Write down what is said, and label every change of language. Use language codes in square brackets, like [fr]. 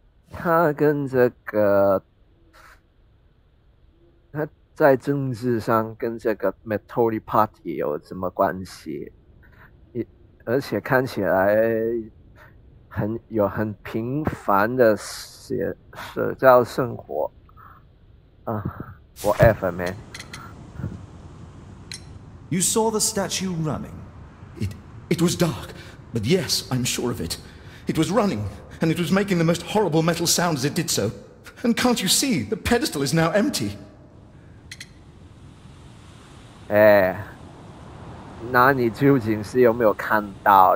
[zh] 他跟这个，他在政治上跟这个 Tory Party 有什么关系？而且看起来很平凡的社交生活啊 ， [en] whatever man。 You saw the statue running? It was dark, but yes, I'm sure of it. It was running, and it was making the most horrible metal sound as it did so. And can't you see, the pedestal is now empty? [zh] 哎，那你究竟是有没有看到？